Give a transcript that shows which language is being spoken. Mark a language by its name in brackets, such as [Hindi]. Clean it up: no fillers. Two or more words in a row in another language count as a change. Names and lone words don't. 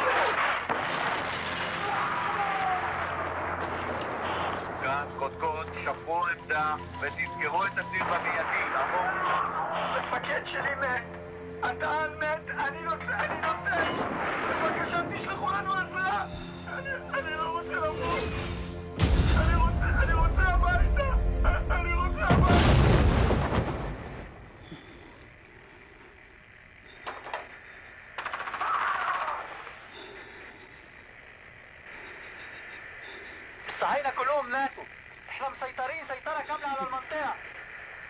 [Hebrew] כאן קודקוד, שפרו עמדה ותסגרו את הציר במיידי, לעבור. המפקד שלי מת. אתה מת, אני נוצא. בבקשה תשלחו לנו עזרה. אני לא רוצה למות. אני רוצה הביתה. [Arabic] الصهاينة كلهم ماتوا. احنا مسيطرين سيطرة كاملة على المنطقة.